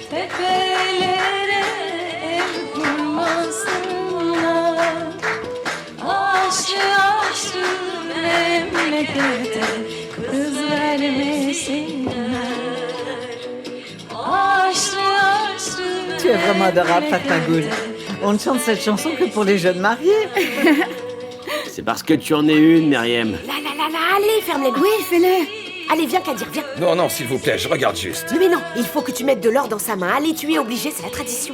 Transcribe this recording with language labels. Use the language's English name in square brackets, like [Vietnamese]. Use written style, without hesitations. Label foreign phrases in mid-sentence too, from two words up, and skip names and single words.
[Turkish] tepelere ev kurmasınlar Aşı aşı memlekete kız vermesinler Aşı aşı [French] Tu es vraiment adorable, Fatmagoul. On ne chante cette chanson que pour les jeunes mariés. C'est parce que tu en es une, Myriam. Là, allez, ferme les mains. Oui, fais-le. Allez, viens, Kadir, viens. Non, s'il vous plaît, je regarde juste. Mais non, il faut que tu mettes de l'or dans sa main. Allez, tu es obligé, c'est la tradition.